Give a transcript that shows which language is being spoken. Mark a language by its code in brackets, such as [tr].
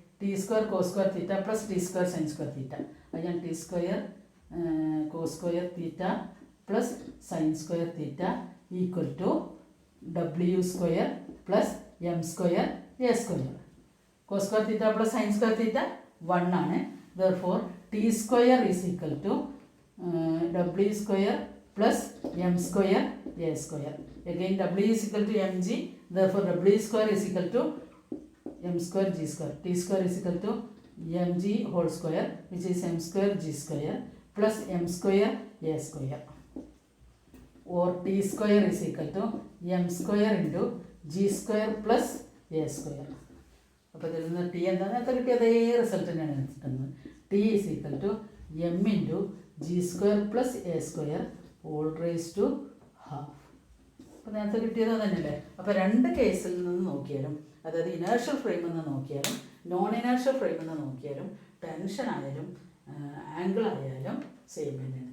[en] T square cos square theta plus T square sine square theta. [ml] അത് ഞാൻ [en] T square cos square theta plus sine square theta equal to W square plus M square A square. Cos square theta plus sine square theta 1 ആണ്. therefore T square is equal to W square plus M square A square. again w is equal to mg. therefore w square is equal to m square g square. t square is equal to mg whole square which is m square g square plus m square a square. or t square is equal to m square into g square plus a square. [ml] അപ്പോൾ ഇതിൽ നിന്ന് T എന്താണ് നേരത്തെ കിട്ടിയ അതേ result തന്നെയാണ് കിട്ടുന്നത്. [en] T is equal to M into G square plus A square whole raise to half. [ml] അപ്പോൾ നേരത്തെ കിട്ടിയത് തന്നെയല്ലേ. അപ്പോൾ രണ്ട് കേസിൽ നിന്ന് നോക്കിയാലും, അതായത് ഇനേർഷ്യൽ ഫ്രെയിം എന്ന് നോക്കിയാലും നോൺ ഇനേർഷ്യൽ ഫ്രെയിം എന്ന് നോക്കിയാലും ടെൻഷൻ ആയാലും ആംഗിൾ ആയാലും സെയിം തന്നെയാണ്.